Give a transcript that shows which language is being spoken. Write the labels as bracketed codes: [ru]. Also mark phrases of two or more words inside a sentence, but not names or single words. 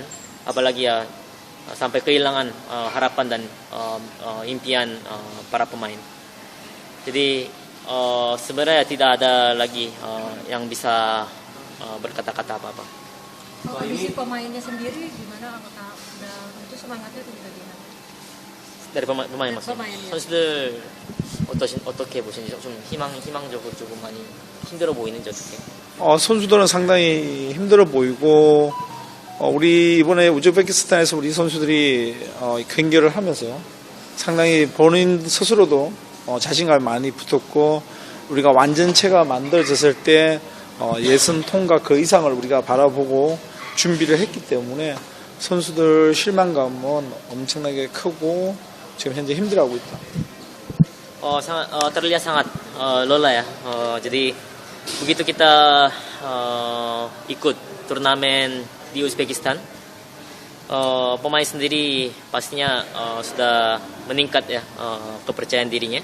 [id] Apalagi ya sampai kehilangan harapan dan impian para pemain. Jadi sebenarnya tidak ada lagi yang bisa berkata-kata apa-apa. Kondisi pemainnya sendiri gimana? Apakah itu semangatnya itu bagaimana? Dari pemain maksudnya. pemainnya. [ko] 선수들 어떻게 보시는지 좀 희망적으로 조금 많이 힘들어 보이는지 어떻게? 선수들은 상당히 힘들어 보이고 우리 이번에 우즈베키스탄에서 우리 선수들이 경기를 하면서 상당히 본인 스스로도 자신감이 많이 붙었고 우리가 완전체가 만들어졌을 때 예선 통과 그 이상을 우리가 바라보고 준비를 했기 때문에 선수들 실망감은 엄청나게 크고 지금 현재 힘들어하고 있다. [id] Terlihat sangat lelah ya. Jadi begitu kita ikut turnamen di Uzbekistan, pemain sendiri pastinya sudah meningkat ya kepercayaan dirinya.